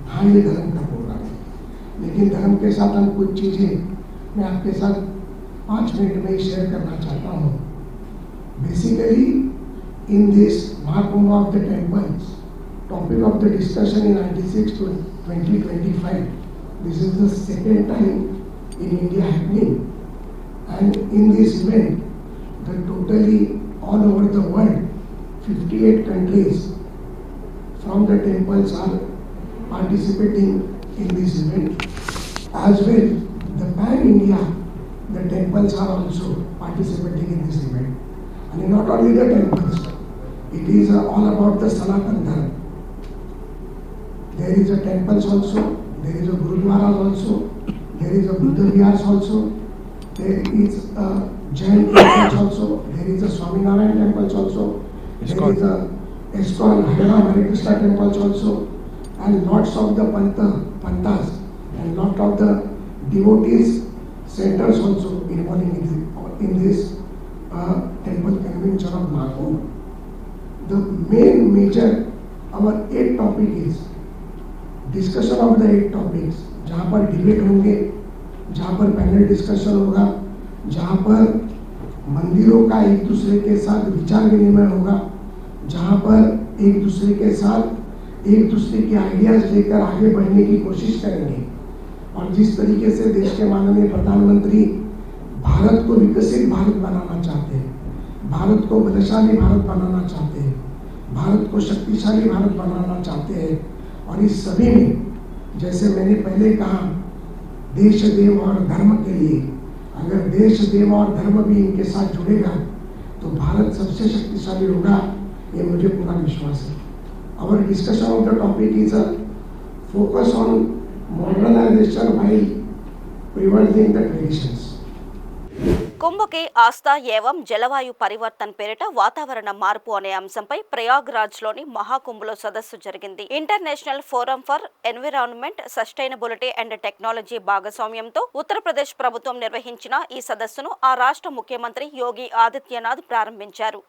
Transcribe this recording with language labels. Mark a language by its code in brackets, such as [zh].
[hi] हाँ, ये धर्म का प्रोग्राम है, लेकिन धर्म के साथ हम कुछ चीज़ें मैं आपके साथ 5 मिनट में शेयर करना चाहता हूँ। [en] Basically in this Mahakumbh of the temples, topic of the discussion in 96 to 2025. This is the second time in India happening, and in this event, the totally all over the world, 58 countries from the temples are participating in this event. As well, the pan India, the temples are also participating in this event, and not only the temples, it is all about the Sanatan Dharma. There is a temples also, there is a Gurudwaras also, there is a Buddha Vihars also, there is a Jain temples also, there is a Swaminarayan temples also, there is a ISKCON Hare Krishna temples also, and lots of the panthas and lot of the devotees centers also involving in this temple convention of Mahakumbh. The main major, our 8 topic is discussion of the 8 topics, [hi] जहाँ पर debate होंगे, जहाँ पर panel discussion होगा, जहाँ पर मंदिरों का एक दूसरे के साथ विचार विनिमय होगा, जहाँ पर एक दूसरे के साथ एक दूसरे के आइडियाज लेकर आगे बढ़ने की कोशिश करेंगे। और जिस तरीके से देश के माननीय प्रधानमंत्री भारत को विकसित भारत बनाना चाहते हैं, भारत को बलशाली भारत बनाना चाहते हैं, भारत को शक्तिशाली भारत बनाना चाहते हैं, और इस सभी में जैसे मैंने पहले कहा, देश देव और धर्म के लिए, अगर देश देव और धर्म भी इनके साथ जुड़ेगा तो भारत सबसे शक्तिशाली होगा, ये मुझे पूरा विश्वास है। [en] Our discussion of the topic is a focus on modernization while preserving the traditions. [te] కుంభ కే ఆస్థా ఏవం జలవాయు పరివర్తన్ పేరిట వాతావరణ మార్పు అనే అంశంపై ప్రయాగ్రాజ్ లోని మహాకుంభలో సదస్సు జరిగింది. International forum for environment, sustainability and technology భాగస్వామ్యంతో ఉత్తరప్రదేశ్ ప్రభుత్వం నిర్వహించిన ఈ సదస్సును ఆ రాష్ట్ర ముఖ్యమంత్రి యోగి ఆదిత్యనాథ్ ప్రారంభించారు.